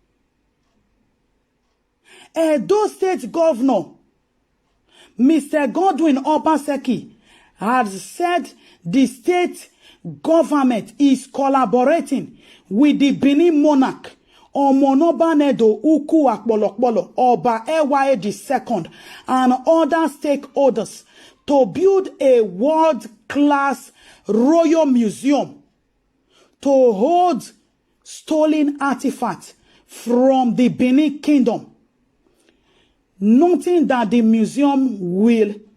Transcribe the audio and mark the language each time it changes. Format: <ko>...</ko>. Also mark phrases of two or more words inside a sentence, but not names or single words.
<en>Edo State Governor, Mr. Godwin Obaseki, has said the state government is collaborating with the Benin monarch Omonobanedo Uku Akbolokbolo Oba Ewaye II and other stakeholders to build a world-class royal museum to hold stolen artifacts from the Benin Kingdom, noting that the museum will</en>